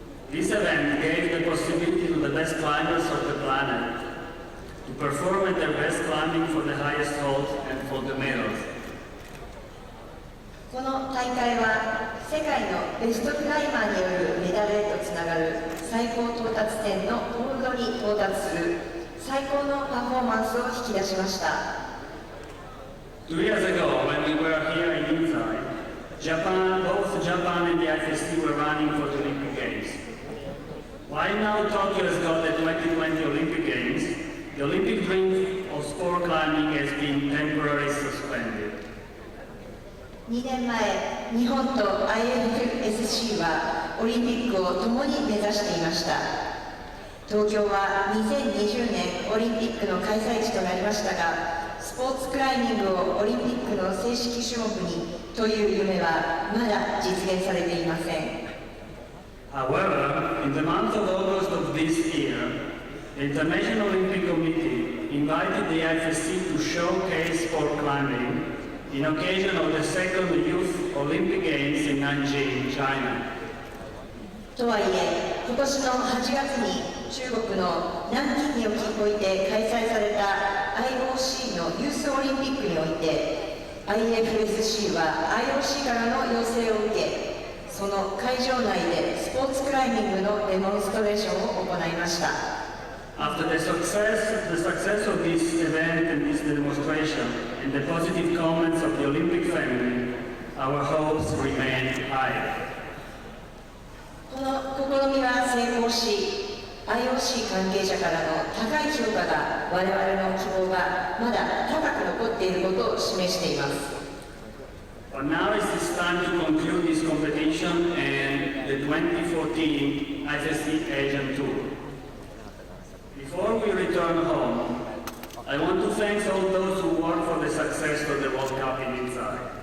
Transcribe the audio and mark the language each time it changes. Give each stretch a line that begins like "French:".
English: This event gave the possibility to the best climbers of the planet to perform at their best climbing for the highest hold and for the medals.
Japanese: この大会は世界のベストクライマーによるメダルへとつながる最高到達点のホールドに到達する最高のパフォーマンスを引き出しました。
English: 2 years ago, when we were here in Inzai, both Japan and the IFSC were running for the Olympic Games. While now Tokyo has got the 2020 Olympic Games, the Olympic dream of sport climbing has been temporarily suspended.
Japanese: 2年前、日本と IFSC はオリンピックを共に目指していました。東京は2020年オリンピックの開催地となりましたが、スポーツクライミングをオリンピックの正式種目にという夢はまだ実現されていません。
English: However, in the month of August of this year, the International Olympic Committee invited the IFSC to showcase sport climbing in occasion of the second Youth Olympic Games in Nanjing, China.
Japanese: とはいえ、今年の8月に中国の南京において開催された IOC のユースオリンピックにおいて IFSC は IOC からの要請を受け、その会場内でスポーツクライミングのデモンストレーションを行いました。
English: After the success of this event and this demonstration and the positive comments of the Olympic family, our hopes remain high.
Japanese: この試みは成功し、IOC 関係者からの高い評価が我々の希望がまだ高く残っていることを示しています。
English: But now it is time to conclude this competition and the 2014 IFSC Asian Tour. Before we return home, I want to thank all those who worked for the success of the World Cup in Inzai.